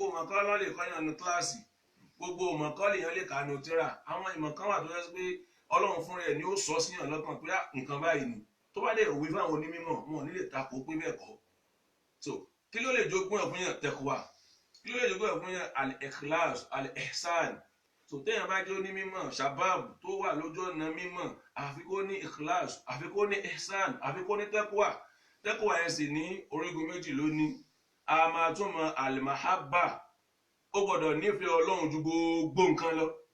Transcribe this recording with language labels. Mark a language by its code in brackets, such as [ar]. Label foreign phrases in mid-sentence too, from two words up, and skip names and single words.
[yo] mọ̀kọ́ ló lè kọ́yàn ní kíláàsì gbogbo mọ̀kọ́ lèèyàn lè kà ní tíra àwọn ìmọ̀kan wà tó yẹ pé Ọlọ́run fún rẹ̀ ni ó sọ síyàn lọ́kàn pé nǹkan báyìí ni tó bá dé òwe fáwọn onímọ̀ wọn ò ní lè takò pé bẹ́ẹ̀ kọ́ so kí ló lè jogún ẹ̀ fún yàn taqwa kí ló lè jogún ẹ̀ fún yàn [ar] الإخلاص الإحسان [yo] so téèyàn bá jẹ́ onímọ̀ shabab tó wà lójú ọ̀nà mímọ̀ àfi kó ní ikhlas àfi kó ní ihsan àfi kó ní taqwa ẹ̀ sì ní orígun méjì lónìí a máa tún mọ al-mahabba ó gbọ́dọ̀ nífẹ̀ẹ́ Ọlọ́run ju gbogbo nǹkan lọ